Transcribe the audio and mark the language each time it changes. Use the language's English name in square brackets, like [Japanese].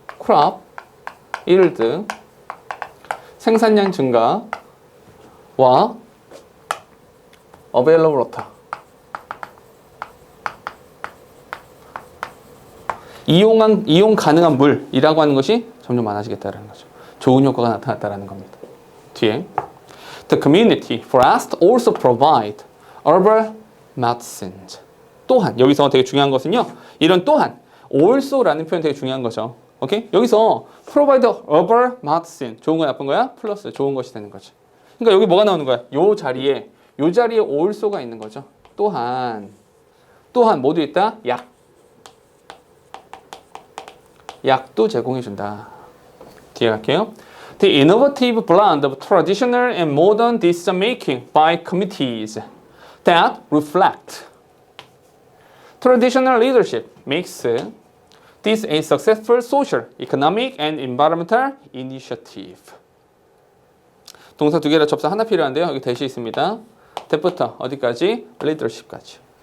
[English] crop, yield, [Korean] 생산량 증가와 [English] available water. [Korean] 이용 가능한 물이라고 하는 것이 점점 많아지겠다는 거죠. 좋은 효과가 나타났다는 겁니다. 뒤에 [English] The community forest also provide herbal medicines. [Korean] 또한 여기서 되게 중요한 것은요. 이런 또한 also라는 표현 되게 중요한 거죠. 오케이? 여기서 [English] provide herbal medicine [Korean] 좋은 거야 나쁜 거야? 플러스 좋은 것이 되는 거죠. 그러니까 여기 뭐가 나오는 거야? 요 자리에 also가 있는 거죠. 또한 모두 있다. 약도 제공해준다. 뒤에 갈게요. [English] The innovative blend of traditional and modern decision making by committees that reflect traditional leadership makes this a successful social, economic, and environmental initiative. [Korean] 동사 두 개라 접사 하나 필요한데요. 여기 대시 있습니다. that부터 어디까지? leadership까지.